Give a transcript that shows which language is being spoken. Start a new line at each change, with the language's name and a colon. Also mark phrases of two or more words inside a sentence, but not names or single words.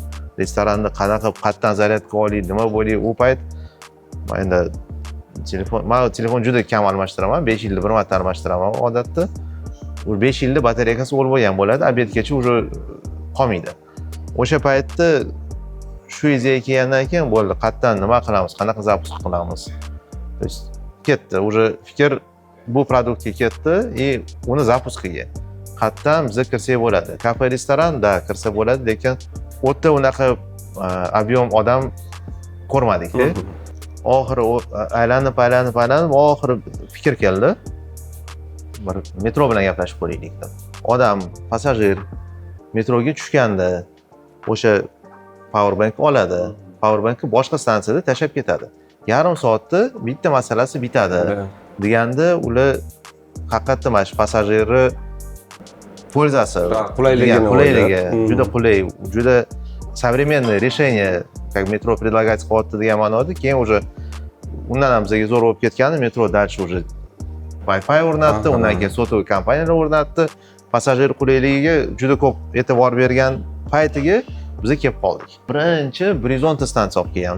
Uzbek: Restoranda qanaqa qayerdan zaryadka olay, nima bo'lay, u payt men telefon juda kam almashtiraman, 5 yilda bir marta almashtiraman odatda. U 5 yilda batareykasi o'lib bo'lgan bo'ladi, obedgacha уже qolmaydi. O'sha paytda shu iziga kelgandan keyin bo'ldi, qayerdan nima qilamiz, qanaqa запуск qilamiz.
Russian: То есть
Uzbek: ketdi, уже fikr bu produktga ketdi и uni zapuskiga. Qayerdan biz kirsak bo'ladi. Kafe, restoran da kirsa bo'ladi, lekin o'tda unaqa объем odam ko'rmadik-da. Oxiri aylanib oxiri fikr keldi. Bir metro bilan gaplashib ko'raylik deb. Odam, passajir metroga tushganda o'sha powerbank oladi. Powerbankni boshqa stansiyada tashlab ketadi. Yarim soatda bitta masalasi bitadi. Deganda ular haqiqatdan mana shu passajirni пользасы, qulayligi, juda qulay, juda
Russian: современное решение, как metro предлагать
Uzbek: qilyapti degan ma'noda. Keyin уже undan ham bizga zo'r bo'lib ketgani, metro
Russian: дальше уже
Uzbek: Wi-Fi o'rnatdi, undan keyin sotuvchi kompaniyalar o'rnatdi. Passajir qulayligiga juda ko'p e'tibor bergan paytiga biz kelib qoldik. Birinchi Brizonta stansiya olib kelganmiz.